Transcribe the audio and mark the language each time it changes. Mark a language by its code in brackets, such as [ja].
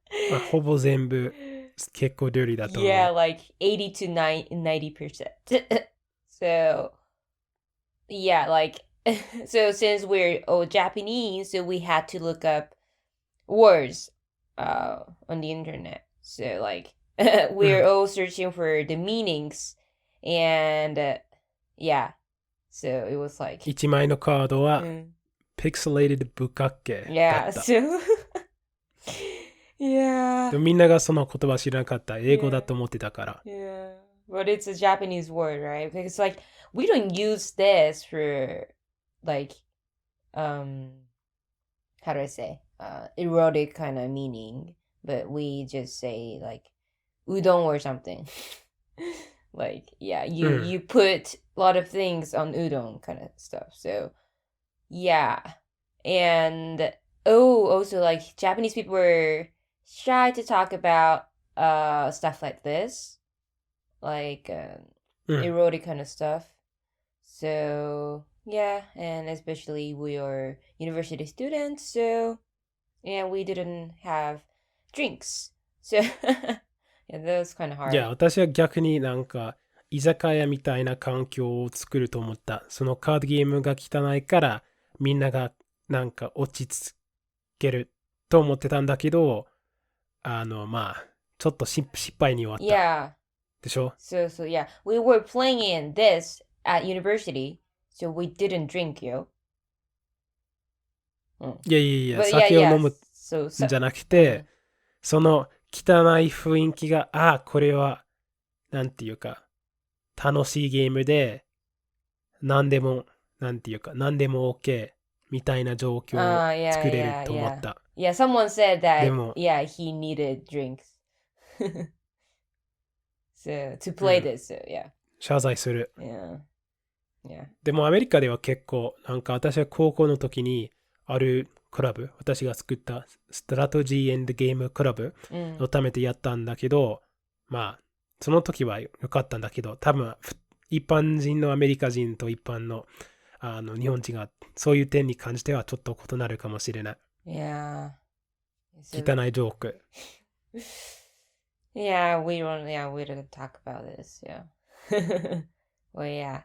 [ja] まあ、ほぼ全部結構dirtyだと思う。 [en] Yeah, like 80 to 90%. So, yeah, like so since we're all Japanese, so we had to look up words on the internet. So like we're all searching for the meanings, and yeah, so it was like [ja] 1枚のカードは、pixelated 不角形だった。 [en] Yeah, so yeah. [ja] でもみんながその言葉知らなかった。英語だと思ってたから。 [en] Yeah, but it's a Japanese word, right? Because like we don't use this for like how do I say erotic kind of meaning, but we just say like udon or something. Like yeah, you put a lot of things on udon kind of stuff. So yeah. And also like Japanese people were shy to talk about stuff like this, like erotic kind of stuff. So yeah, and especially we are university students, so and we didn't have drinks, so yeah, that was kind of hard. [ja] いや、私は逆になんか居酒屋みたいな環境を作ると思った。そのカードゲームが汚いからみんながなんか落ち着けると思ってたんだけど、まあちょっと失敗に終わった。 [en] Yeah. [ja] でしょ？ [en] So yeah, we were playing in this at university, so we didn't drink, yo. [ja] いや、酒を飲むんじゃなくて、その汚い雰囲気が、これは、なんていうか、楽しいゲームで、何でも OK みたいな状況を作れると思った。 [en] Yeah, someone said that, [ja] でも、 [en] yeah, he needed drinks. So, to play this, so, yeah. [ja] 謝罪する。 [en] Yeah. Yeah. [ja] でもアメリカでは結構、なんか私は高校の時にあるクラブ、私が作ったストラテジーエンドゲームクラブのためてやったんだけど、まあ、その時は良かったんだけど、多分一般人のアメリカ人と一般の、日本人がそういう点に関してはちょっと異なるかもしれない。 [en] Yeah. [ja] 汚いジョーク。 [en] Yeah, we don't talk about this, yeah. Well, yeah.